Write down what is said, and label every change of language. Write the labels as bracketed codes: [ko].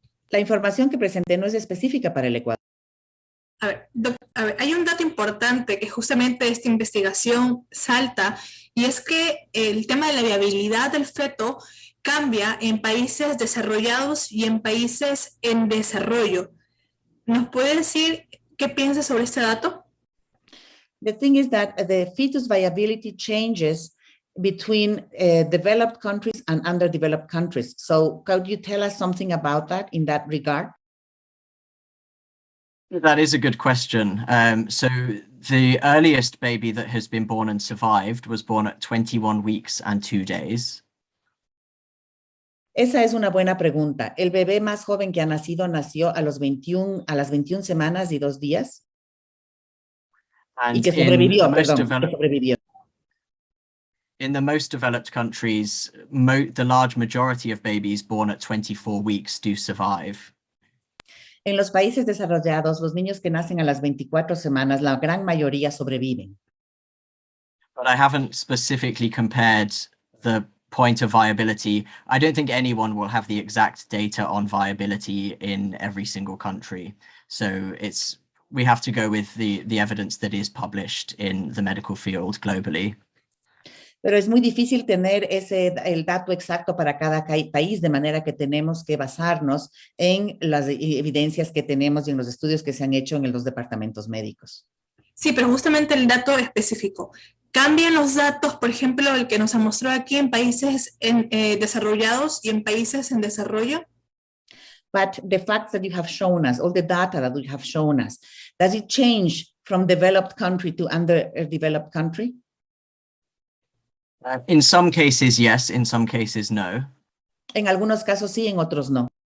[es] La información que presenté no es específica para el Ecuador. A ver, hay un dato importante que justamente esta investigación salta, y es que el tema de la viabilidad del feto cambia en países desarrollados y en países en desarrollo. ¿Nos puede decir qué piensa sobre este dato? [en] The thing is that the fetus viability changes between developed countries and underdeveloped countries. So could you tell us something about that in that regard? That is a good question. So the earliest baby that has been born and survived was born at 21 weeks and 2 days. [es] Esa es una buena pregunta. El bebé más joven que ha nacido nació a las 21 semanas y 2 días. [en] And [es] Y que [en] in the [es] sobrevivió, [en] most [es] perdón, que [en] developed [es] sobrevivió. [en] in the most developed countries, the large majority of babies born at 24 weeks do survive. [es] En los países desarrollados, los niños que nacen a las 24 semanas, la gran mayoría sobreviven. [en] But I haven't specifically compared the point of viability. I don't think anyone will have the exact data on viability in every single country. So we have to go with the evidence that is published in the medical field globally. [es] Pero es muy difícil tener el dato exacto para cada país, de manera que tenemos que basarnos en las evidencias que tenemos y en los estudios que se han hecho en los departamentos médicos. Sí, pero justamente el dato específico. ¿Cambian los datos, por ejemplo, el que nos ha mostrado aquí en países desarrollados y en países en desarrollo? [en] But the facts that you have shown us, all the data that you have shown us, does it change from developed country to underdeveloped country? In some cases, yes. In some cases, no. [es] En algunos casos sí, en otros no.